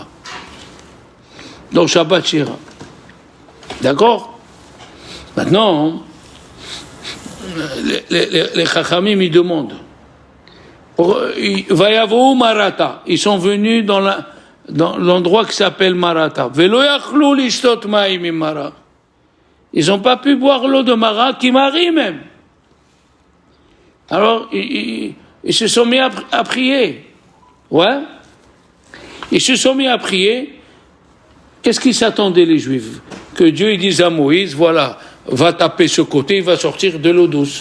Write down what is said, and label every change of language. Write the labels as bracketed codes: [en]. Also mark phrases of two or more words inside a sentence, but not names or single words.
[fr] Donc Shabbat Shira. D'accord? Maintenant, les Chachamim, ils demandent, [he] ויבאו מרתה. [fr] Ils sont venus dans l'endroit qui s'appelle Marata. [he] ולא יכלו לשתות מים ממרה. [fr] Ils n'ont pas pu boire l'eau de Mara, qui marie même. Alors, ils se sont mis à prier. Ouais. Ils se sont mis à prier. Qu'est-ce qu'ils s'attendaient, les Juifs? Que Dieu il dise à Moïse, voilà, va taper ce côté, il va sortir de l'eau douce.